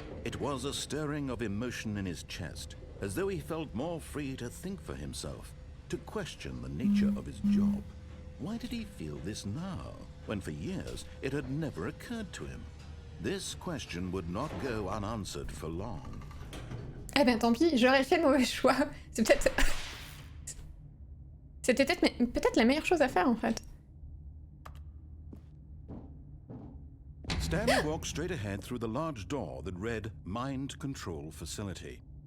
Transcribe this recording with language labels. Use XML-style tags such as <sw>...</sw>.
<en>It was a stirring of emotion in his chest, as though he felt more free to think for himself, to question the nature of his job. Why did he feel this now, when for years it had never occurred to him? This question would not go unanswered for long.</en> <fr>Eh ben tant pis, j'aurais fait le mauvais choix. C'est peut-être... C'était peut-être la meilleure chose à faire en fait.</fr> <en>Stanley walked straight ahead through the large door that read Mind Control Facility.</en>